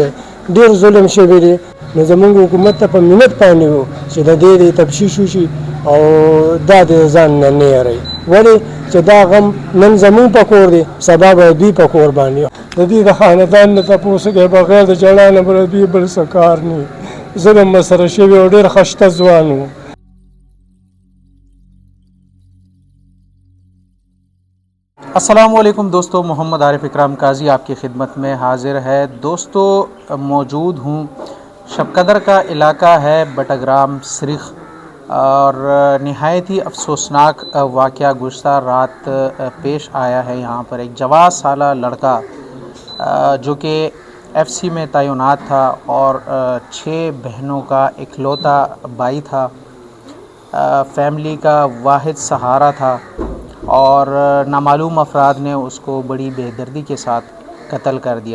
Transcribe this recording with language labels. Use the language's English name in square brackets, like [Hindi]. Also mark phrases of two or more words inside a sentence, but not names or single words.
[Pashto] ډېر ظلم شوی دی، نو زموږ حکومت ته په منت باندې وو چې د دې تفتیش وشي او دا د ځان نه نه یری، ولې چې دا غم نن زموږ په کور دی، سبا به دوی په کور باندې. د دې د خاندان نه تپوس کوي بغیر د جړا نه بل دوی بل څه کار نه، ظلم مسره شوی او ډېر خشته ځوان و. [Urdu] السلام علیکم دوستو، محمد عارف اکرام قاضی آپ کی خدمت میں حاضر ہے۔ دوستو موجود ہوں، شب قدر کا علاقہ ہے بٹگرام سرخ، اور نہایت ہی افسوسناک واقعہ گزشتہ رات پیش آیا ہے۔ یہاں پر ایک جواز سالہ لڑکا جو کہ ایف سی میں تعینات تھا اور 6 بہنوں کا اکلوتا بھائی تھا، فیملی کا واحد سہارا تھا، اور نامعلوم افراد نے اس کو بڑی بے دردی کے ساتھ قتل کر دیا۔